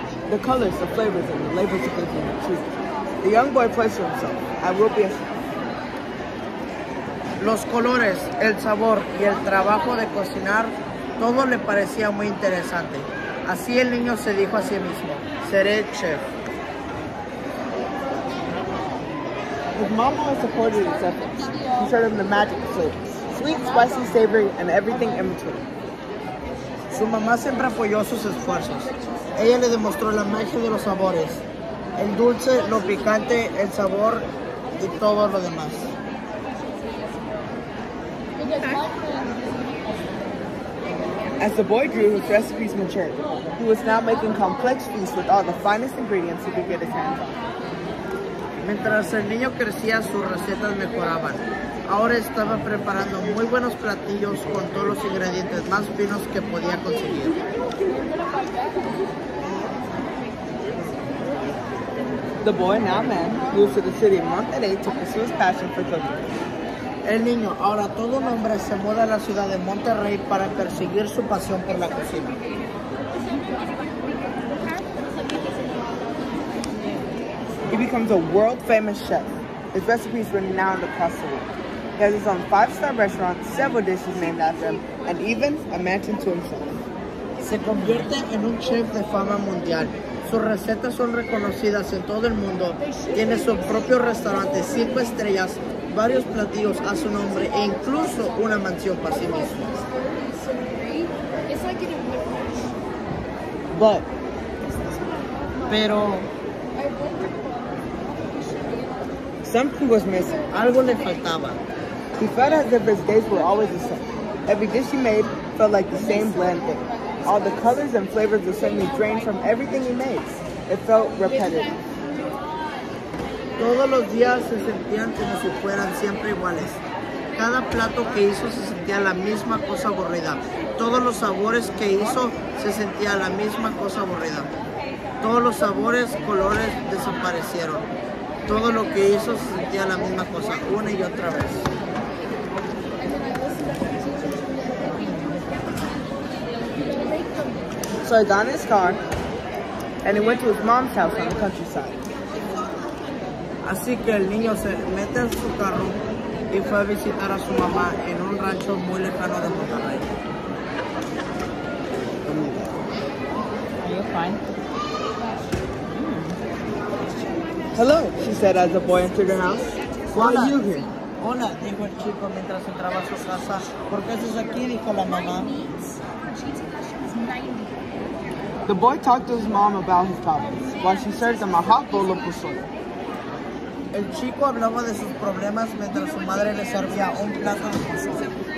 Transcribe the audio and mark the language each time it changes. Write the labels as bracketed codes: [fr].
[en] The colors, the flavors, and the labels of cooking. The young boy pledged to himself, I will be a chef. [es] Los colores, el sabor y el trabajo de cocinar, todo le parecía muy interesante. Así el niño se dijo a sí mismo, seré chef. [en] His mom always supported his efforts. He showed him the magic of flavors. Sweet, spicy, savory, and everything in between. [es] Su mamá siempre apoyó sus esfuerzos. Ella le demostró la magia de los sabores. El dulce, lo picante, el sabor y todo lo demás. [en] As the boy grew, his recipes matured. He was now making complex feasts with all the finest ingredients he could get his hands on. [es] Mientras el niño crecía, sus recetas mejoraban. Ahora estaba preparando muy buenos platillos con todos los ingredientes más finos que podía conseguir. [en] The boy, now man, moved to the city of Monterrey to pursue his passion for cooking. [es] El niño, ahora todo un hombre, se muda a la ciudad de Monterrey para perseguir su pasión por la cocina. [en] He becomes a world-famous chef. His recipes are renowned across the world. He has his own 5-star restaurant, several dishes named after him, and even a mansion to himself. [es] Se convierte en un chef de fama mundial. Sus recetas son reconocidas en todo el mundo. Tiene su propio restaurante 5 estrellas, varios platillos a su nombre e incluso una mansión para sí mismo. Pero [en] something was missing. [es] Algo le faltaba. [en] He felt as if his days were always the same. Every dish he made felt like the same bland thing. All the colors and flavors were suddenly drained from everything he made. It felt repetitive. [es] Todos los días se sentían como si fueran siempre iguales. Cada plato que hizo se sentía la misma cosa aburrida. Todos los sabores que hizo se sentía la misma cosa aburrida. Todos los sabores, colores desaparecieron. Todo lo que hizo se sentía la misma cosa, una y otra vez. [en] So he got in his car and he went to his mom's house on the countryside. [es] Así que el niño se mete en su carro y fue a visitar a su mamá en un rancho muy lejano de Monterrey. [en] Are you fine? Hello, she said as the boy entered her house. Why are you here? [es] Hola, dijo el chico mientras entraba a su casa. ¿Por qué estás aquí? Dijo la mamá. [en] The boy talked to his mom about his problems while she served him a hot bowl of pozole. [es] El chico hablaba de sus problemas mientras su madre le servía un plato de pozole.